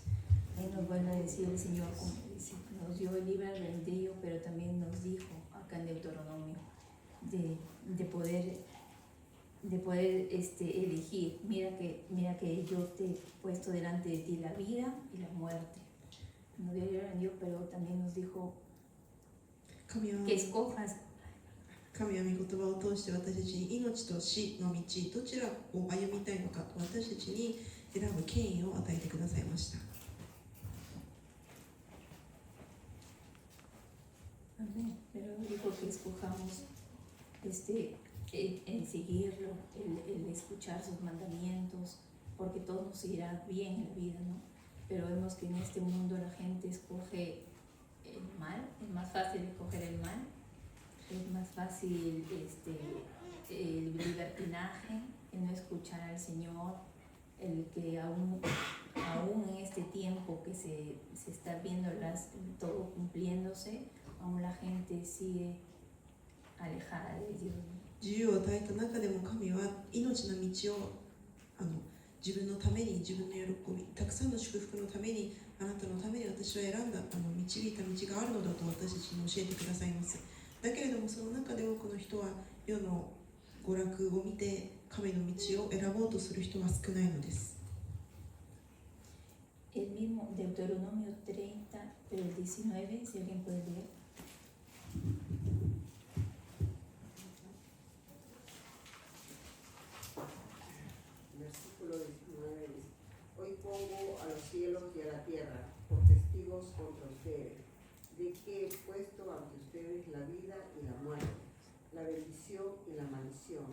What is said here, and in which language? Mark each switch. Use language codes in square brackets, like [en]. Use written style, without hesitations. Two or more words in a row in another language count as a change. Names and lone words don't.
[es] Ahí nos vuelve a decir el Señor, como dice, nos dio el libre albedrío, pero también nos dijo acá en Deuteronomio de poder elegir. Mira que yo te he puesto delante de ti la vida y la muerte. Nos dio el libre albedrío, pero también nos dijo [ja] 神は [es] que escojas [ja] 神は御言葉を通して私たちに命と死の道どちらを歩みたいのかと私たちに選ぶ権威を与えてくださいました。 [es] Amén. Pero dijo que escojamos en seguirlo, el escuchar sus mandamientos, porque todo nos irá bien en la vida, ¿no? Pero vemos que en este mundo la gente escoge el mal, es más fácil escoger el mal, es más fácil el libertinaje, el no escuchar al Señor, el que aún en este tiempo que se está viendo todo cumpliéndose, aún la gente sigue alejada de Dios. [ja] 自由を与えた中でも神は命の道を自分のために自分の喜びたくさんの祝福のためにあなたのために私は選んだ導いた道があるのだと私たちに教えてくださいます。だけれどもその中で多くの人は世の娯楽を見て神の道を選ぼうとする人は少ないのです。 [es] El mismo Deuteronomio 30, pero el 19, si alguien puede leer. Versículo 19 dice: Hoy pongo a los cielos y a la tierra por testigos contra ustedes, de que he puesto ante ustedes la vida y la muerte, la bendición y la maldición.